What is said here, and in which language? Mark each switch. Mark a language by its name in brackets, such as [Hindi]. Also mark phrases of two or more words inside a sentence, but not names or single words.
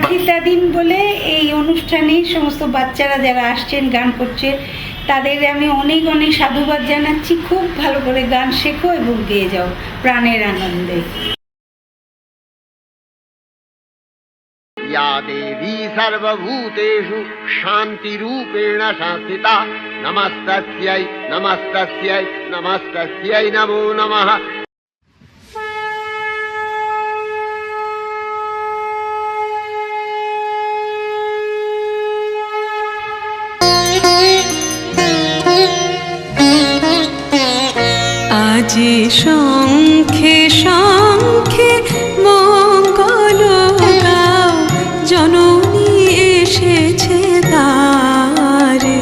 [Bangla] প্রতিটা দিন বলে এই অনুষ্ঠানে সমস্ত বাচ্চারা যারা আসছেন গান করছে তাদের আমি অনেক অনেক সাধুবাদ জানাচ্ছি। খুব ভালো করে গান শেখো এবং গেয়ে যাও প্রাণের আনন্দে। [Sanskrit] या देवी सर्वभूतेषु शान्तिरूपेण संस्थिता नमस्तस्यै नमस्तस्यै नमस्तस्यै नमो नमः। [Bangla] আজি শঙ্খে শঙ্খে মঙ্গল গাও, জননী এসেছে দ্বারে।